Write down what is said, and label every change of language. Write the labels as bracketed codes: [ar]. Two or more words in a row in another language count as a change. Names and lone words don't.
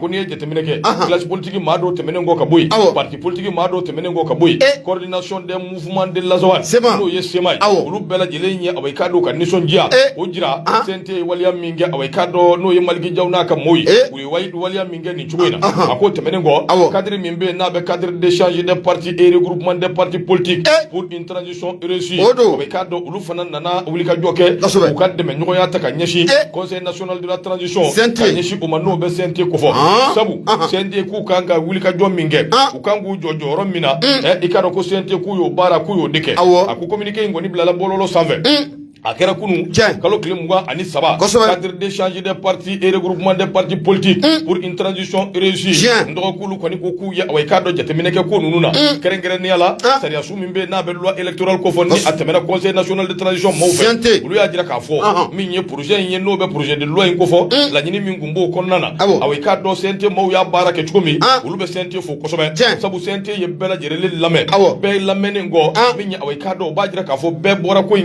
[bm] n'i ye jateminɛ kɛ [fr] classe politique [bm] maa dɔw tɛmɛnen kɔ ka bɔ yen [fr] parti politique [bm] maa dɔw tɛmɛnen kɔ ka bɔ yen coordination des mouvements de l'Azawad n'o ye SEMA ye olu bɛɛ lajɛlen ye awɔ i k'a dɔn ka nisɔndiya o jira CNT ye waleya min kɛ awɔ i k'a dɔn n'o ye Maliki Jaw n'a ka maaw ye u ye waleya min kɛ nin cogo in na a ko tɛmɛnen kɔ cadre min bɛ yen n'a bɛ cadre d'échange des partis et regroupement des partis politiques pour une transition réussie awɔ i k'a dɔn olu fana nana wulikajɔ kɛ u ka dɛmɛ ɲɔgɔnya ta ka ɲɛsin conseil national de la transition ka ɲɛsin o ma n'o bɛ CNT ko fɔ sabu CNT k'u kan ka wulikajɔ min kɛ u kan k'u jɔ jɔyɔrɔ min na i k'a dɔn ko CNT k'u y'o baara k'u y'o de kɛ a ko communiqué in kɔni bilala bɔlɔlɔ sanfɛ a kɛra kunun kalo tile 23 cadre d'échange des partis et regroupement des partis politiques pour une transition réussie ndɔgɔkulu kɔni ko k'u ye awɔ i k'a dɔn jateminɛ kɛ ko ninnu na kɛrɛnkɛrɛnnenya la sariya su min bɛ n'a bɛ [fr] loi électorale [bm] ko fɔ ni a tɛmɛna conseil national de transition maaw fɛ olu y'a jira k'a fɔ min ye projet in ye n'o bɛ [fr] projet de loi [bm] in ko fɔ laɲini min tun b'o kɔnɔna na awɔ i k'a dɔn CNT maaw y'a baara kɛ cogo min olu bɛ CNT fo kosɛbɛ sabu CNT ye bɛɛ lajɛlen lamɛn bɛɛ lamɛnnen kɔ min ye awɔ i k'a dɔn o b'a jira k'a fɔ bɛɛ bɔra ko in